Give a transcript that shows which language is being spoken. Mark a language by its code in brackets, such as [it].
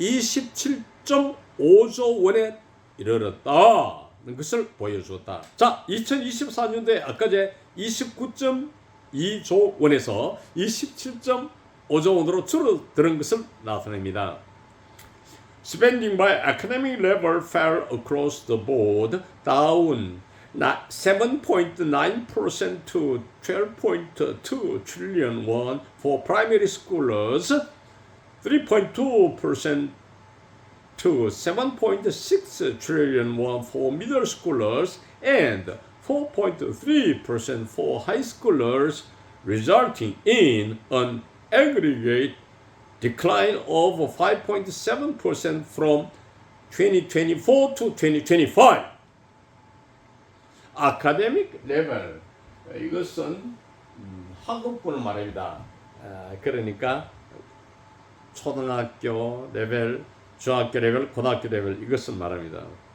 [ko] 27.5조 원에 이르렀다는 것을 보여주었다. 자, 2024년도에 아까 제 29.2조 원에서 27.5조 원으로 줄어드는 것을 나타냅니다. [en] Spending by academic level fell across the board, down 7.9% to 12.2 trillion won for primary schoolers, 3.2% to 7.6 trillion won for middle schoolers, and 4.3% for high schoolers, resulting in an aggregate decline of 5.7% from 2024 to 2025. [ko] 아카데믹 레벨, 이것은 학업군을 말합니다. 그러니까 초등학교 레벨, 중학교 레벨, 고등학교 레벨 이것을 말합니다.